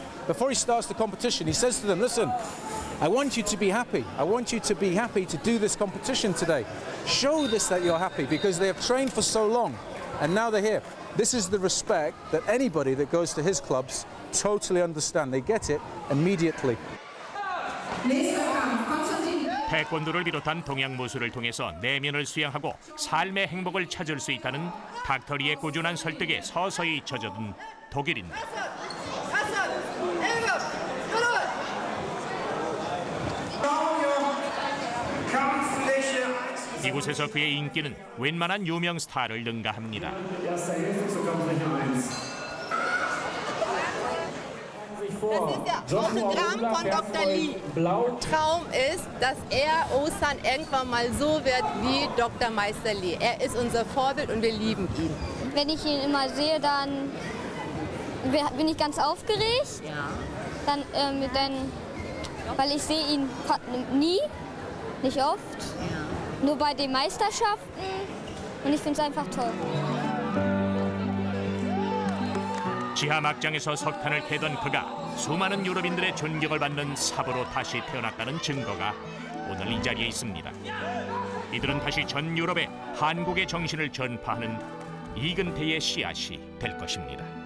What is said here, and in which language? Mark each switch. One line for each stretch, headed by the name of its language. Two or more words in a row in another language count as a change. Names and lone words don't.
English: Before he starts the competition, he says to them, listen, I want you to be happy. I want you to be happy to do this competition today. Show this that you're happy, because they have trained for so long, and now they're here. This is the respect that anybody that goes to his clubs totally understand. They get it immediately.
Korean: 태권도를 비롯한 동양 무술을 통해서 내면을 수양하고 삶의 행복을 찾을 수 있다는 닥터리의 꾸준한 설득에 서서히 젖어든 독일인들. 이곳에서 그의 인기는 웬만한 유명 스타를 능가합니다.
German: Das ist der Autogramm von Dr. Lee. Traum ist, dass Osan irgendwann mal so wird wie Dr. Meister Lee. Er ist unser Vorbild und wir lieben ihn. Wenn ich ihn immer sehe, dann bin ich ganz aufgeregt. Ja. Dann, weil ich sehe ihn nie, nicht oft. Ja. Nur bei den Meisterschaften. Und ich finde es einfach toll.
Korean: 지하 막장에서 석탄을 캐던 그가 수많은 유럽인들의 존경을 받는 사부로 다시 태어났다는 증거가 오늘 이 자리에 있습니다. 이들은 다시 전 유럽에 한국의 정신을 전파하는 이근태의 씨앗이 될 것입니다.